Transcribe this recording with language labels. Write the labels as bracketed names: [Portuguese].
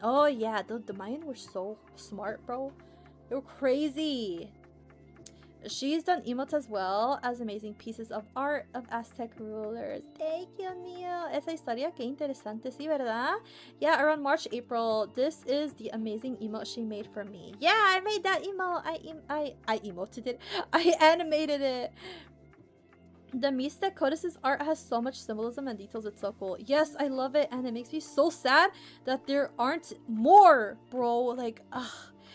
[English] Oh yeah, the Mayan were so smart, bro. They were crazy. She's done emotes as well as amazing pieces of art of Aztec rulers. Thank you, mío. [Spanish] Esa historia, qué interesante, sí, ¿verdad? [English] Yeah, around March, April. This is the amazing emote she made for me. Yeah, I made that emote. I emoted it. I animated it. The Mixtec Codices art has so much symbolism and details. It's so cool. Yes, I love it, and it makes me so sad that there aren't more, bro. Like, ugh.